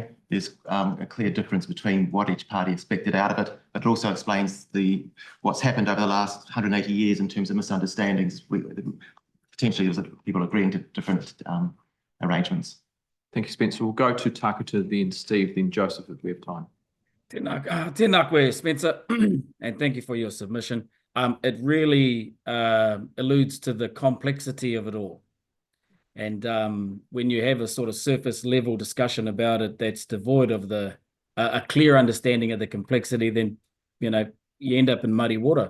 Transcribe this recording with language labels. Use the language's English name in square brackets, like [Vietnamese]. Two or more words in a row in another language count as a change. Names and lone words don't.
[English] There's a clear difference between what each party expected out of it, but it also explains what's happened over the last 180 years in terms of misunderstandings. Potentially, there's people agreeing to different arrangements. Thank you, Spencer. We'll go to Takata, then Steve, then Joseph, if we have time. [Māori] Tēnā koe, Spencer, [English] and thank you for your submission. It really alludes to the complexity of it all. And when you have a sort of surface level discussion about it that's devoid of a clear understanding of the complexity, then, you end up in muddy water.